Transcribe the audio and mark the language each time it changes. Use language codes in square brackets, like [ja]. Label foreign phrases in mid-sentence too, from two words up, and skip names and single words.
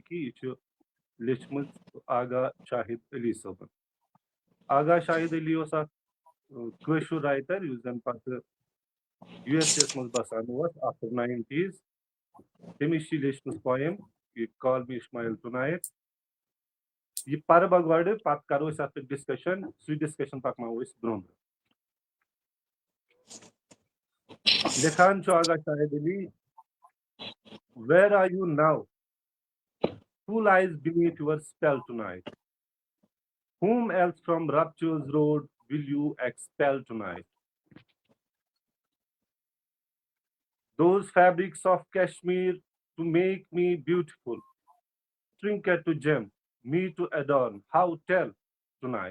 [ks] کہِ یہِ چھُ لیچھمٕژ آغا شاہد علی صٲبن آغا شاہد علی اوس اکھ کٲشُر رایٹر یُس زن پتہٕ یوٗ ایس اے یس منٛز بسان اوس آفٹر 90s تٔمِس چھِ لیچھمٕژ پویم یہِ کال می اِشمایل ٹُنایٹ یہِ پرٕ بہٕ گۄڈٕ پتہٕ کرو أسۍ اتھ پٮ۪ٹھ ڈسکشن سُے ڈسکشن پکناوو أسۍ برونٛہہ برونٛہہ لیکھان چھُ آغا شاہد علی [en] Where are you now? Who lies beneath your spell tonight? Whom else from rapture's road will you expel tonight? Those fabrics of Kashmir to make me beautiful, trinket to gem, me to adorn, how tell tonight?